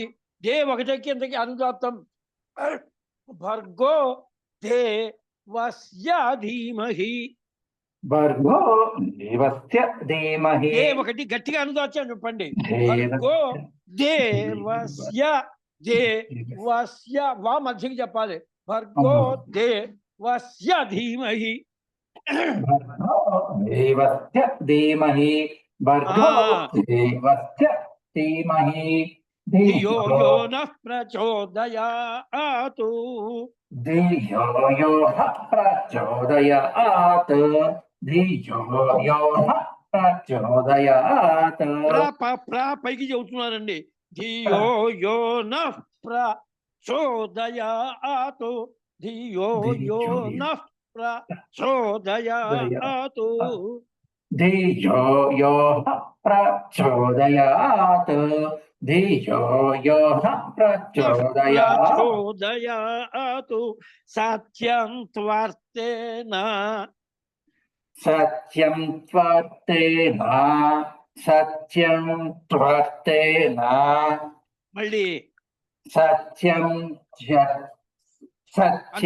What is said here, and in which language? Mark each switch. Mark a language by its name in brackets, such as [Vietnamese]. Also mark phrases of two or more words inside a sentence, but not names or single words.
[Telugu] దే ఒకటే కిందకి అనుదాత్తం. [Sanskrit] భర్గో దేవస్య ధీమహి. భర్గో దేవస్య ధీమహి. [Telugu] దే ఒకటి గట్టిగా అనుదాత్యం చెప్పండి. [Sanskrit] భర్గో దేవస్య దేవస్య [Telugu] వా మధ్యకి చెప్పాలి. [Sanskrit] భర్గో దేవస్య ధీమహి. భర్గో దేవస్య ధీమహి భర్గో దేవస్య ధీమహి ధియో యో నః ప్రచోదయాత్. ధియో యో నః ప్రచోదయాత్. ధియో యో నః ప్రచోదయాత్. [Telugu] పైకి చెబుతున్నారండి. [Sanskrit] ధియో యో నః ప్రచోదయాత్. ధియో యో నః ప్రచోదయాత్. ధియో యో నః ప్రచోదయాత్. ధియో యో నః ప్రచోదయాత్. ప్రచోదయాత్. సత్యం త్వర్థేన. సత్యం త్వర్థేన. సత్యం త్వర్థేన. [Telugu] మళ్ళీ [Sanskrit] సత్యం సత్యం